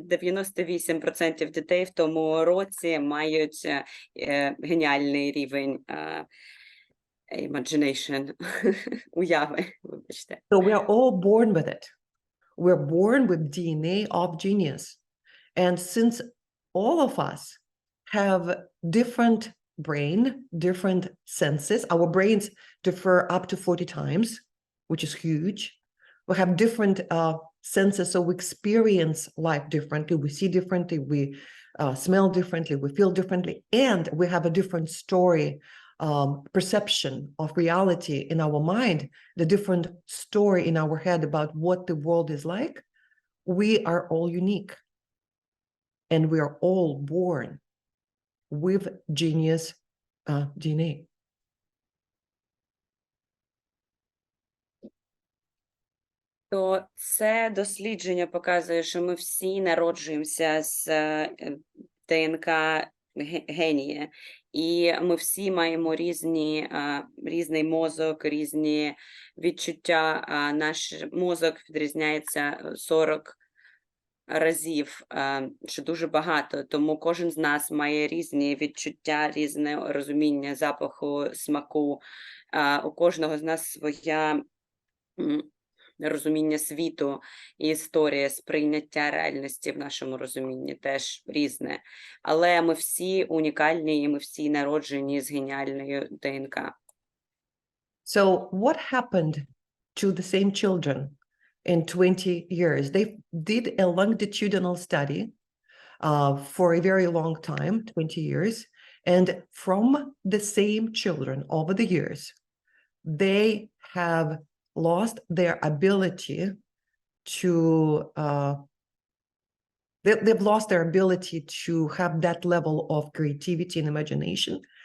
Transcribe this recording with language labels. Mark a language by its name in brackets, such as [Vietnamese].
[Ukrainian] 98% дітей в тому році мають геніальний рівень imagination, уяви, вибачте. [English] So we are all born with it. We're born with DNA of genius. And since all of us have different brain, different senses, our brains differ up to 40 times, which is huge. We have different senses, so we experience life differently, we see differently, we smell differently, we feel differently, and we have a different story, perception of reality in our mind, the different story in our head about what the world is like. We are all unique, and we are all born with genius DNA. [Ukrainian] То це дослідження показує, що ми всі народжуємося з ДНК генії. І ми всі маємо різний мозок, різні відчуття. Наш мозок відрізняється 40 разів, що дуже багато. Тому кожен з нас має різні відчуття, різне розуміння запаху, смаку. У кожного з нас своя розуміння світу і історія, сприйняття реальності в нашому розумінні теж різне. Але ми всі унікальні і ми всі народжені з геніальною ДНК. [English] So what happened to the same children in 20 years? They did a longitudinal study for a very long time, 20 years. And from the same children over the years, they have lost their ability to, they've lost their ability to have that level of creativity and imagination.